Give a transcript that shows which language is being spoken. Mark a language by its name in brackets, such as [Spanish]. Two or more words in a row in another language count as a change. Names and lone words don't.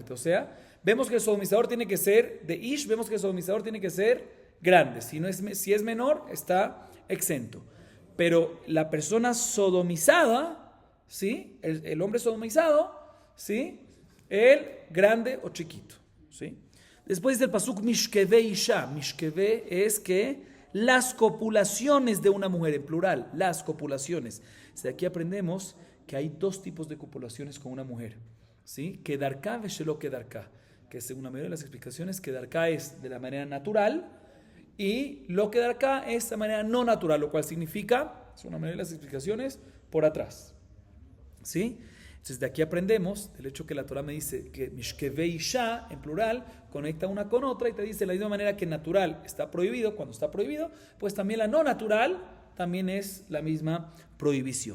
[Spanish] O sea, vemos que el sodomizador tiene que ser de ish, vemos que el sodomizador tiene que ser grande. Si es menor, está exento. Pero la persona sodomizada, ¿sí?, el hombre sodomizado, ¿sí?, el grande o chiquito, ¿sí? Después del pasuk [Hebrew] משכבי אשה, [Spanish] mishkeve es que las copulaciones de una mujer, en plural, las copulaciones. De aquí aprendemos que hay dos tipos de copulaciones con una mujer, ¿sí? [Hebrew] כדרכה ושלא כדרכה, [Spanish] que según la mayoría de las explicaciones, kedarka es de la manera natural y [Hebrew] לא כדרכה [Spanish] es de manera no natural, lo cual significa, según la mayoría de las explicaciones, por atrás, ¿sí? Entonces de aquí aprendemos del hecho que la Torah me dice que [Hebrew] משכבי אשה, [Spanish] en plural, conecta una con otra y te dice de la misma manera que natural está prohibido, cuando está prohibido, pues también la no natural también es la misma prohibición.